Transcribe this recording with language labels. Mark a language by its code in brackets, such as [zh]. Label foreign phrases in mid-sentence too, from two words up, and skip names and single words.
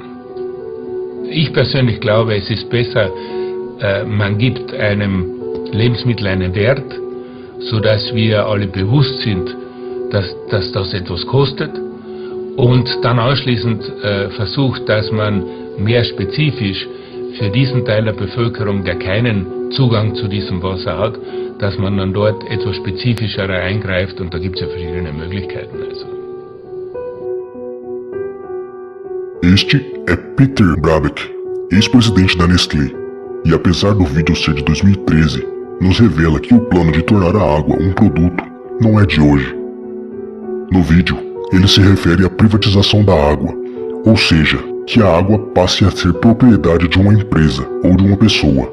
[de] Ich persönlich glaube, es ist besser, man gibt einem Lebensmittel einen Wert, sodass wir alle bewusst sind, dass das etwas kostet, und dann anschließend versucht, dass man mehr spezifisch für diesen Teil der Bevölkerung, der keinen Zugang zu diesem Wasser hat, dass man dann dort etwas spezifischer eingreift, und da gibt es ja verschiedene Möglichkeiten. Also. [pt] Este é Peter Brabeck, ex-presidente da Nestlé, e apesar do vídeo ser de 2013, nos revela que o plano de tornar a água um produto não é de hoje. No vídeo, ele se refere à privatização da água, ou seja, que a água passe a ser propriedade de uma empresa ou de uma pessoa.